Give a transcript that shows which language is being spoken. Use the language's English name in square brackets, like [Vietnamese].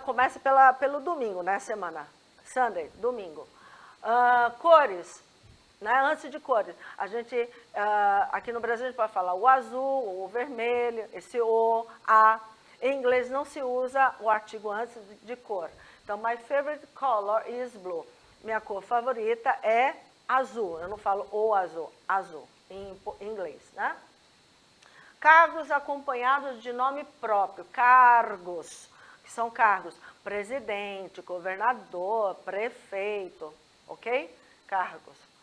[Portuguese] Começa pelo domingo, né, semana. Sunday, domingo. Cores, né, antes de cores. A gente, aqui no Brasil, a gente pode falar o azul, o vermelho, esse o, a. Em inglês não se usa o artigo antes de cor. [English] Então, my favorite color is blue. [Portuguese] Minha cor favorita é azul. Eu não falo o azul, azul, em inglês, né? Cargos acompanhados de nome próprio, cargos, que são cargos, presidente, governador, prefeito, ok? Cargos.